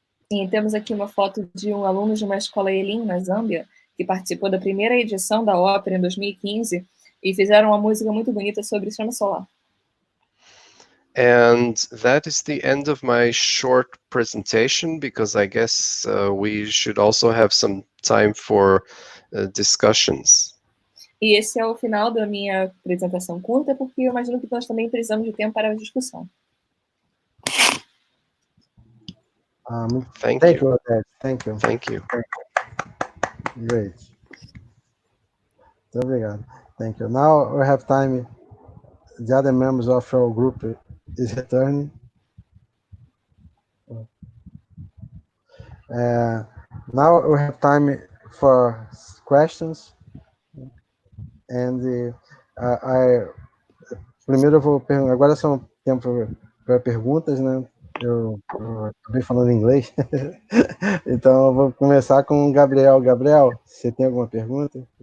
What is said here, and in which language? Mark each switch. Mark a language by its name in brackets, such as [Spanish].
[Portuguese] E temos aqui uma foto de um aluno de uma escola Elim, na Zâmbia, que participou da primeira edição da ópera em 2015 e fizeram uma música muito bonita sobre o sistema solar. [English] And that is the end of my short presentation, because I guess we should also have some time for discussions. [Portuguese] E esse é o final da minha apresentação curta, porque eu imagino que nós também precisamos de tempo para a discussão. [English] Thank you, you. Oded. Thank you. Thank you. Great. [Portuguese] Muito obrigado. [English] Thank you. Now we have time. The other members of our group is returning. Now we have time for questions. [Portuguese] And primeiro eu vou perguntar. Agora são tempo para perguntas, né? Eu acabei falando em inglês. Então eu vou começar com o Gabriel. Gabriel, você tem alguma pergunta?